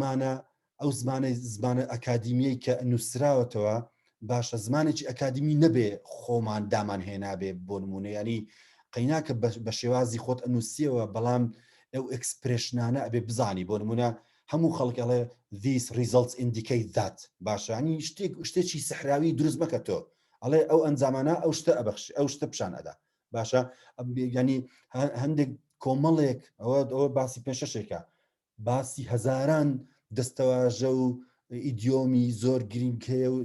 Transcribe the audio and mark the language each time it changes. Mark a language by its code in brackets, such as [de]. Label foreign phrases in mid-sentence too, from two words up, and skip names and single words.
[ckb] زمانە ئەکادیمیەی کە نووسراوەتەوە باشە زمانێکی ئەکادمی نەبێ خۆمان دامان هێنابێ بۆ نمونە ینی قەیناکە بە شێوازی خۆت ئەنووسیەوە بەڵام ئەو ئەکسپرێشنانە ئەبێ بزانی بۆ نمونە هەموو خەڵکەڵێ [en] these results indicate that [ckb] باشانی شتێکی سەحراوی دروست مەکە تۆ ئەڵێ ئەو ئەنجامانە ئەو شتە ئەبەخش ئەو شتە پیشان ئەدا باشە ینی هەندێک کۆمەڵێک ئەوە باسی پێشەشێکە باسی هەزاران دەستەواژە و ئیدیۆمی زۆر گرنگ هەیە و